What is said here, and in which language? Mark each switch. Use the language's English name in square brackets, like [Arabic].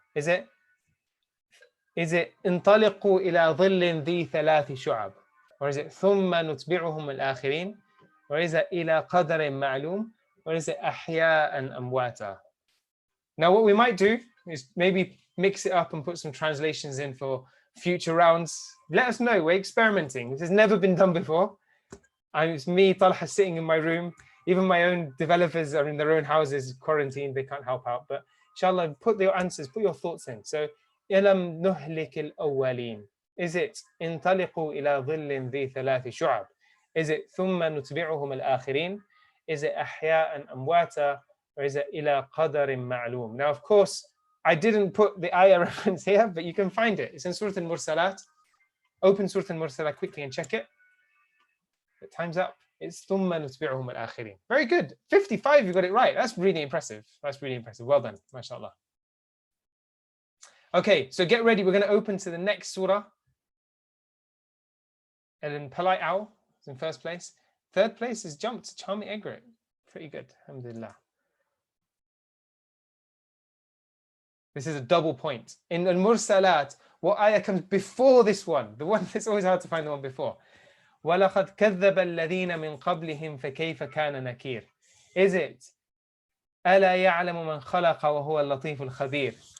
[English] Is it [Arabic] انطلقوا إلى ظل ذي ثلاث شعب? [English] Or is it [Arabic] ثم نتبعهم الآخرين? Or is it إلى قدر معلوم? [English] Or is it [Arabic] أحياء أمواتا? [English] Now what we might do is maybe mix it up and put some translations in for future rounds. Let us know, we're experimenting. This has never been done before. It's me, Talha, sitting in my room. Even my own developers are in their own houses, quarantined, they can't help out. But inshallah, put your answers, put your thoughts in. [Arabic] So, إِلَمْ نُهْلِكِ الْأَوَّلِينَ. [English] Is it [Arabic] انطلقوا إلى ظل ذي ثلاث شعب? [English] Is it [Arabic] ثم نتبعهم الآخرين? Is it أحياء أمواتا? [English] Or is it [Arabic] إلى قدر معلوم? [English] Now, of course, I didn't put the ayah reference here, but you can find it. It's in Surah Al-Mursalat. Open Surah Al-Mursalat quickly and check it. The time's up. It's [Arabic] ثُمَّ نُتْبِعُهُمُ الْآخِرِينَ. [English] Very good. 55, you got it right. That's really impressive. That's really impressive. Well done. MashaAllah. Okay, so get ready. We're going to open to the next surah. And then Polite Owl is in first place. Third place is jumped. Charming Egret. Pretty good. Alhamdulillah. This is a double point. In Al-Mursalat, what ayah comes before this one? The one that's always hard to find the one before. [Arabic] وَلَقَدْ كَذَّبَ الَّذِينَ مِنْ قَبْلِهِمْ فَكَيْفَ كَانَ نَكِيرٌ. [English] Is it [Arabic] أَلَا يَعْلَمُ مَنْ خَلَقَ وَهُوَ اللَّطِيفُ الْخَبِيرُ?